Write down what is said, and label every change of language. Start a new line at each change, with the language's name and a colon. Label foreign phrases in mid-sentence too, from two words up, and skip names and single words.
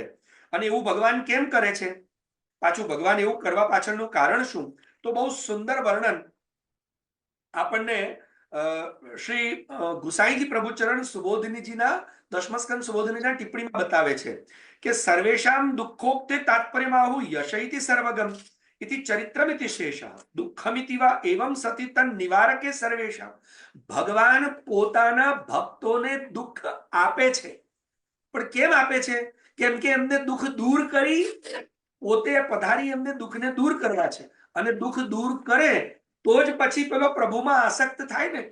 Gujarati: અને એવું ભગવાન કેમ કરે છે? પાછું ભગવાન એવું કરવા પાછળનું કારણ શું? તો બહુ સુંદર વર્ણન આપણને શ્રી ગુસાઈજી પ્રભુચરણ સુબોધનીજીના 10મા સ્કંદ સુબોધનીજીના ટિપ્પણીમાં બતાવે છે કે
Sanskrit: सर्वेषाम दुःखोक्ते तात्पर्यमाहु यशैति सर्वगम इति चरित्रमिति शेषः दुःखमिति वा एवं सति तन निवारके सर्वेषां
Gujarati: ભગવાન પોતાના ભક્તોને દુઃખ આપે છે, પણ કેમ આપે છે? કેમ કે એમને દુઃખ દૂર કરી પોતે પધારી એમને દુઃખને દૂર કરવા છે, અને દુઃખ દૂર કરે તો જ પછી પેલો પ્રભુમાં આસક્ત થાય ને.